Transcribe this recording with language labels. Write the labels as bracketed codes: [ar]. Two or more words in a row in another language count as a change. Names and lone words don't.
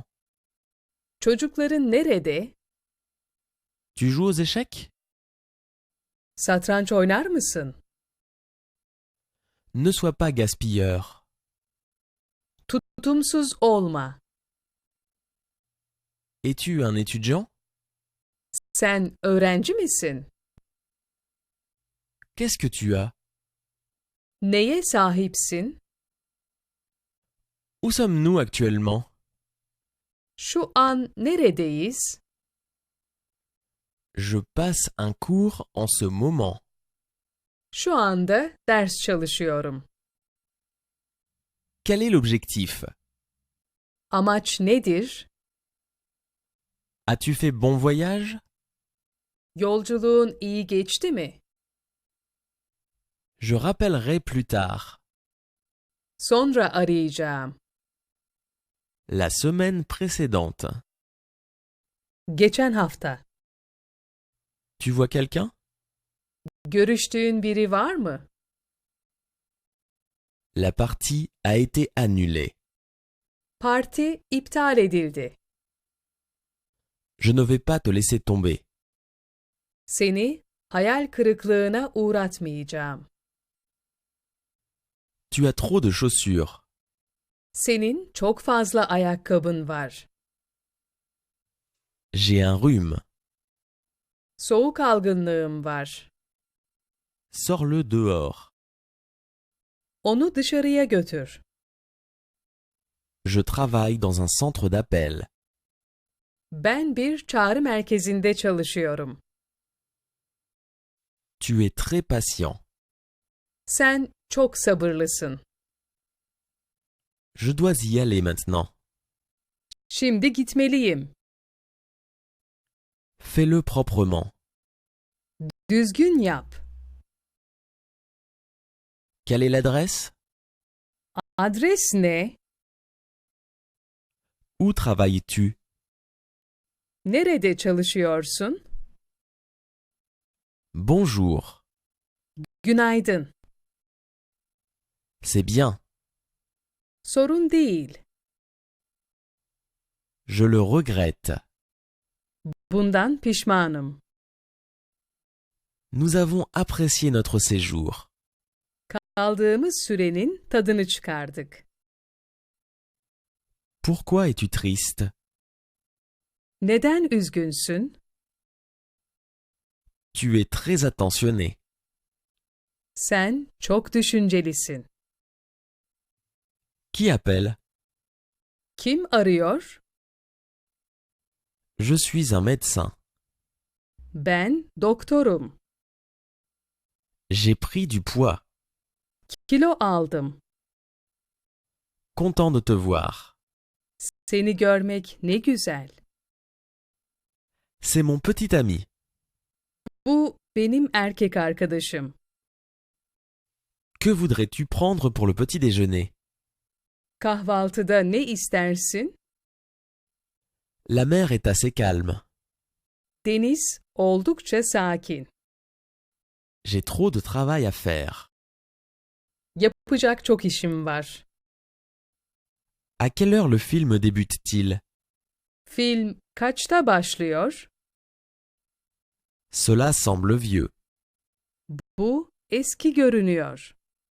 [tr] Çocukların nerede? [fr] Tu joues aux échecs? [tr] Satranç oynar mısın? [fr] Ne sois pas gaspilleur. [tr] Tutumsuz olma. [fr] Es-tu un étudiant? [tr] Sen öğrenci misin? [fr] Qu'est-ce que tu as? [tr] Neye sahipsin? [fr] Où sommes-nous actuellement? [tr] Şu an neredeyiz? [fr] Je passe un cours en ce moment. [tr] Şu anda ders çalışıyorum. [fr] Quel est l'objectif? [tr] Amaç nedir? [fr] As-tu fait bon voyage? [tr] Yolculuğun iyi geçti mi? [fr] Je rappellerai plus tard. [tr] Sonra arayacağım. [fr] La semaine précédente. [tr] Geçen hafta. [fr] Tu vois quelqu'un? [tr] Görüştüğün biri var mı? [fr] La partie a été annulée. [tr] Parti iptal edildi. [fr] Je ne vais pas te laisser tomber. [tr] Seni hayal kırıklığına uğratmayacağım. [fr] Tu as trop de chaussures. [tr] Senin çok fazla ayakkabın var. [fr] J'ai un rhume. [tr] Soğuk algınlığım var. [fr] Sors-le dehors. [tr] Onu dışarıya götür. [fr] Je travaille dans un centre d'appel. [tr] Ben bir çağrı merkezinde çalışıyorum. [fr] Tu es très patient. [tr] Sen çok sabırlısın. [fr] Je dois y aller maintenant. [tr] Şimdi gitmeliyim. [fr] Fais-le proprement. [tr] Düzgün yap. [fr] Quelle est l'adresse? [tr] Adres ne? [fr] Où travailles-tu? [tr] Nerede çalışıyorsun? [fr] Bonjour. [tr] Günaydın. [fr] C'est bien. [tr] Sorun değil. [fr] Je le regrette. [tr] Bundan pişmanım. [fr] Nous avons apprécié notre séjour. [tr] Kaldığımız sürenin tadını çıkardık. [fr] Pourquoi es-tu triste? [tr] Neden üzgünsün? [fr] Tu es très attentionné. [tr] Sen çok düşüncelisin. [fr] Qui appelle? [tr] Kim arıyor? [fr] Je suis un médecin. [tr] Ben doktorum. [fr] J'ai pris du poids. [tr] Kilo aldım. [fr] Content de te voir. [tr] Seni görmek ne güzel. [fr] C'est mon petit ami. [tr] Bu benim erkek arkadaşım. [fr] Que voudrais-tu prendre pour le petit déjeuner? [tr] Kahvaltıda ne istersin? [fr] La mer est assez calme. [tr] Deniz oldukça sakin. [fr] J'ai trop de travail à faire. [tr] Yapacak çok işim var. [fr] À quelle heure le film débute-t-il? [tr] Film kaçta başlıyor? [fr] Cela semble vieux. [tr] Bu eski görünüyor.